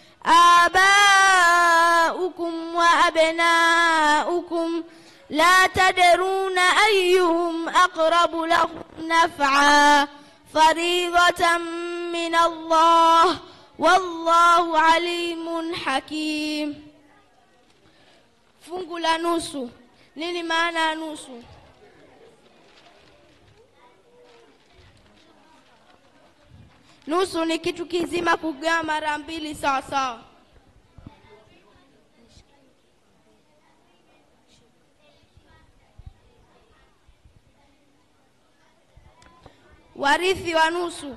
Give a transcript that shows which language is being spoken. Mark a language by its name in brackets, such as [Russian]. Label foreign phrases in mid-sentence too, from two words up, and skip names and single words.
[Arabic] آباؤكم وأبناؤكم لا تدرون أيهم أقرب لكم نفعا فريضة من الله والله عليم حكيم. [Swahili] Fungu la nusu. Nini maana ya nusu? Nusu ni kitu kizima kugawa mara mbili sawa sawa. Warithi wa nusu.